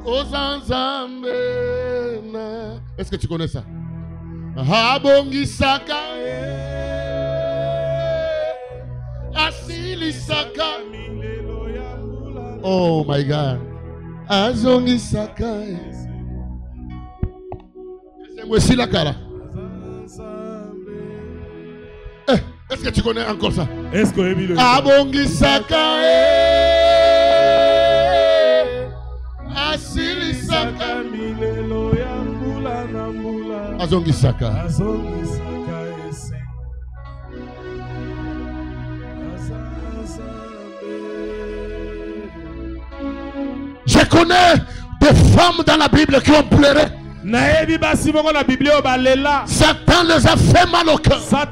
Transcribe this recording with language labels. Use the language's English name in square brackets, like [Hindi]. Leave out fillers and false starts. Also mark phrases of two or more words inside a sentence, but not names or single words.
[French] Est-ce que tu connais ça? [Lingala] Abongisaka Asilisaka. [English] Oh my God. [Lingala] Azongisaka. [French] Voici la cara. Est-ce que tu connais encore ça? Est-ce que tu [Lingala] Abongisaka Asilisaka milelo ya mbula na mbula. Azongisaka. [French] Je connais des femmes dans la Bible qui ont pleuré. Satan les a fait mal au cœur.